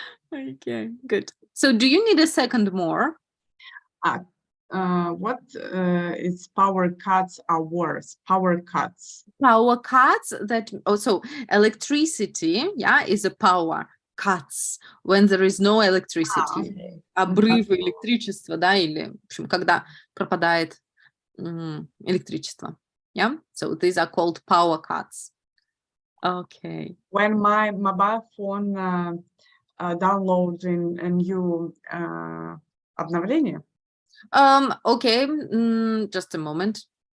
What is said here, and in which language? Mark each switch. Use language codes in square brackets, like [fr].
[en] Okay, good. So do you need a second more? What is power cuts are worse? Power cuts. Power cuts, that also electricity, yeah, is a power cuts when there is no electricity. Okay. [ru] Обрывы электричества, да, или, в общем, когда пропадает электричество. [en] Yeah, so these are called power cuts. Okay. When my mobile phone downloads a new [ru] обновление. [en] Okay, just a moment.